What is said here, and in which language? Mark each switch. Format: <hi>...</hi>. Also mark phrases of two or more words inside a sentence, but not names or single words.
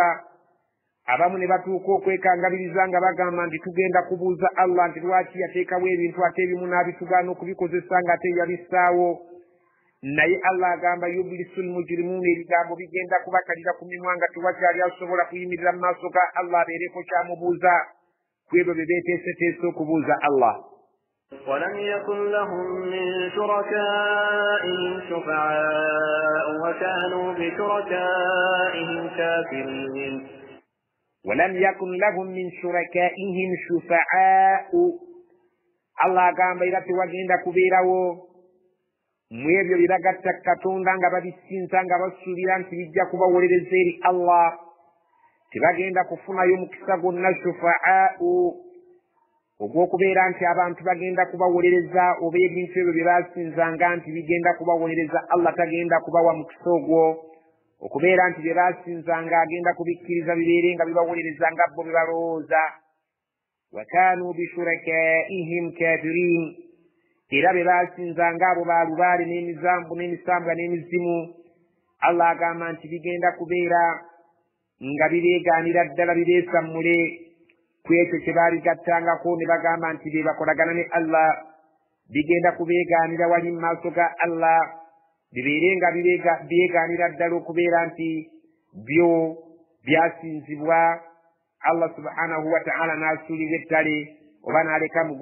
<lg>abamu ne batuuka okwekangabiriza nga bagamba nti tugenda kubuuza Allah nti lwaki yateekawo ebintu ate ebimu n'abitugaana okubikozesa nga ate yabissaawo. naye Allah agamba</lg> <ar>يبلس المجرمون,</ar> <lg>ebigambo bigenda kubakalira ku mimwa nga tewakyali asobola kuyimirira mu maaso ga Allah abeereko kyamubuuza ku ebyo bye beeteeseteese okubuuza Allah.</lg> <ar>ولم يكن لهم من شركائهم شفعاء وكانوا بشركائهم كافرين ولم يكن لهم من شركائهم شفعاء</ar> <lg>Allah agamba era tewagenda kubeerawo mu ebyo bye bagatta Katonda nga babisinza nga basuubira nti bijja kubawolereza eri Allah. Tebagenda kufunayo mukisa gwonna shufaa'u ogw'okubeera nti abantu bagenda kubawolereza oba ebintu ebyo bye basinzanga nti bigenda kubawolereza Allah tagenda kubawa mukisa ogwo, okubeera nti bye basinzanga agenda kubikkiriza bibeere nga bibawolereza nga bo bye balowooza.</lg> <ar>وكانوا بشركائهم كافرين</ar> <lg>era be basinzanga abo balubaale n'emizambu n'emisambwa n'emizimu Allah agamba nti bigenda kubeera nga bibeegaanira ddala bibeesammule ku ekyo kye baaligattangako ne bagamba nti be bakolagana ne Allah. Bigenda kubeegaanira wali mu maaso ga Allah bibeere nga byegaanira ddala okubeera nti byo byasinzibwa Allah</lg> <ar>سبحانه وتعالى</ar> <lg>n'asuulira ettale oba n'aleka</lg>